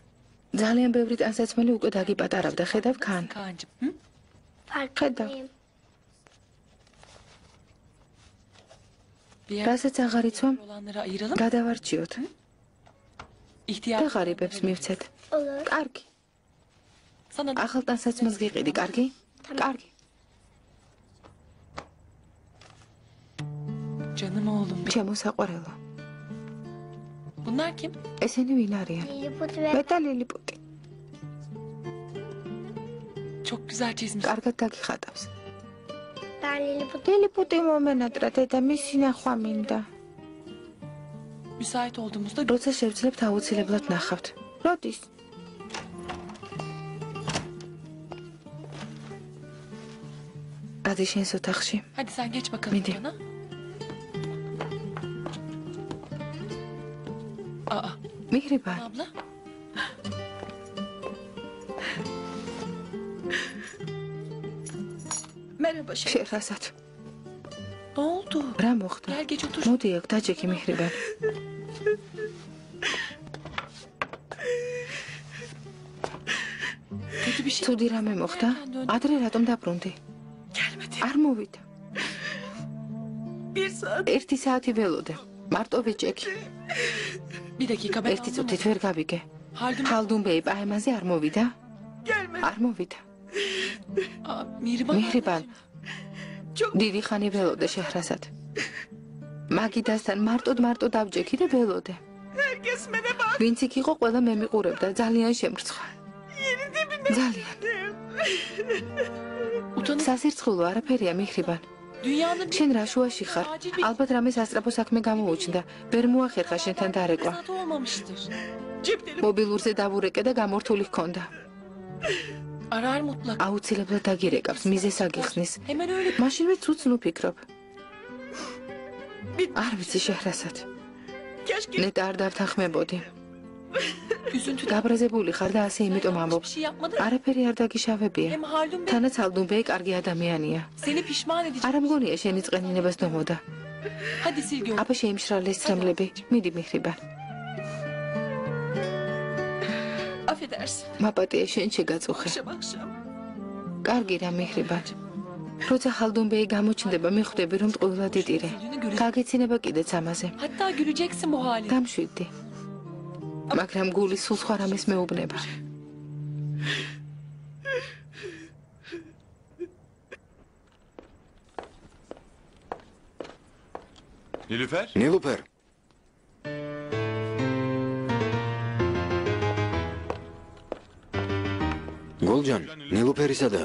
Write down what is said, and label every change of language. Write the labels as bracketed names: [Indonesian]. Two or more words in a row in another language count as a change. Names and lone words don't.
[Georgian] ძალიან ბევრი ტანსაცმელი უკვე დაგიპატარავდა, ხედავ ქან. [Turkish] Kaan'cığım. Hı? [Georgian] ხედავ. რასაც აღარ იცვამ, [Turkish] olanları ayıralım. [Georgian] გადავარჩიოთ და [Turkish] İhtiyacı [Georgian] ღარიბებს მივცეთ. კარგი. [Turkish] Sana da [Georgian] ახალტანსაცმელს გიყიდი, კარგი? კარგი. [Turkish] canım oğlum benim. [Georgian] ჩემო საყვარელო. [Turkish] Bunlar kim? [Georgian] ესენი ვინ არიან? მე და ლილიპუტი. [Turkish] Çok güzel çizmiş. [Georgian] კარგად დაგიხატავს. ლილიპუტი მომენატრა დედა მისი ნახვა მინდა. [Turkish] Müsait olduğumuzda [Georgian] როცა შევძლებთ აუცილებლად ნახავთ. როდის? გადი შენს ოთახში. [Turkish] hadi sen geç bakalım Midi. bana. Aa, [Georgian] მიხრიბან, [Turkish] abla. Merhaba şey. [Georgian] შეხრასად. [Turkish] Ne oldu? [Georgian] რა მოხდა? [Turkish] Gel geç otur. [Georgian] მოდი აქ დაჯექი მიხრიბან. [Turkish] Kötü bir şey. [Georgian] ცუდი რამე მოხდა? ადრე რატომ დაბრუნდი? [Turkish] Gelmedi. [Georgian] არ მოვიდა. [Turkish] Bir saat. [Georgian] 1 საათი ველოდე. მარტო ვიჭექი. [Turkish] Bir dakika ben [Georgian] 1 წუთით ვერ გავიგე. [Turkish] Haldun. [Georgian] ხალდუნბეი პაემაზე არ მოვიდა? [Turkish] Gelmedi. [Georgian] არ მოვიდა. [Turkish] Aa, Mihriban. [Georgian] მიხრიბან. დიდი ხანი ველოდე შეხრასად. მაგიდასთან მარტო დავჯექი და ველოდე. [Turkish] Herkes mene bak. [Georgian] ვინც იქ იყო, ყველა მე მიყურებდა, ძალიან შემრცხვა. ძალიან. [Turkish] Utanın. [Georgian] სასირცხულო არაფერია მიხრიბან. [Turkish] Dünyanın [Georgian] შენ რა შუაში ხარ? ალბათ რამე სასწრაფო საქმე გამოუჩნდა. ვერ მოახერხა შენთან დარეკვა. [Turkish] fırsatı olmamıştır. Cep telefonu. [Georgian] მობილურზე დავურეკე და გამორთული ჰქონდა. [Turkish] Arar mutlaka. [Georgian] აუცილებლად დაგირეკავს, მიზეს აგიხსნის. [Turkish] Hemen öyle. [Georgian] მაშინვე ცუც ნუფიქრობ. არ ვიცი შეხრასად. [Turkish] Keşke [Georgian] ნეტა არ დავთანხმებოდი. [Turkish] üzüntü. [Georgian] გაბრაზებული ხარ და ასე იმიტომ ამბობ. [Turkish] Hiçbir şey yapmadı. [Georgian] არაფერი არ დაგიშავებია. [Turkish] Hem Haldun Bey [Georgian] თანაც ალდუნბეი კარგი ადამიანია. [Turkish] seni pişman edecek. [Georgian] არ მგონია შენი წყენინებას დომოდა. [Turkish] Hadi sil gör. [Georgian] აბა შეიმშრალეს ცრემლები. მიდი მიხრიბან. [Turkish] Affedersin. [Georgian] მაპატია შენ შეგაწუხე. [Turkish] Akşam akşam. [Georgian] კარგი რა მიხრიბან. როცა ხალდუნბეი გამოჩნდება, მიხვდები რომ ტყუილად დიტირე. გაგეცინება კიდეც ამაზე. [Turkish] Hatta güleceksin bu haline. [Georgian] დამშვიდდი. მაგრამ გული სულ სხვა რამეს მეუბნება. [Turkish] Nilüfer? [Georgian] ნილუფერ. გოლჯან, ნილუფერი სადაა?